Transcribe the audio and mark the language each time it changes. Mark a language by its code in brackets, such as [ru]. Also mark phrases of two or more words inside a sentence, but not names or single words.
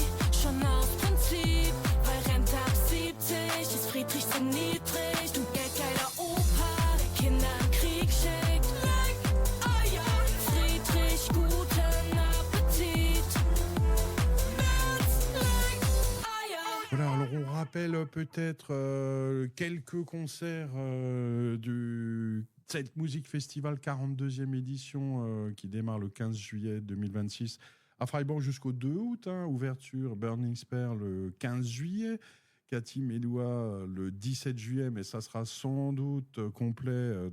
[de] Schon aus Prinzip, weil Rente ab 70 ist Friedrich so niedrig. Du geldgeiler Opa, der Kinder im Krieg schickt. Leck, Eier, Friedrich, guten Appetit. Nuts, Leck, Eier. [fr] Voilà, alors on rappelle peut-être quelques concerts du Zelt Music Festival 42e édition qui démarre le 15 juillet 2026 à Freiburg jusqu'au 2 août. Ouverture Burning Spear le 15 juillet, Cathy Melua le 17 juillet, mais ça sera sans doute complet.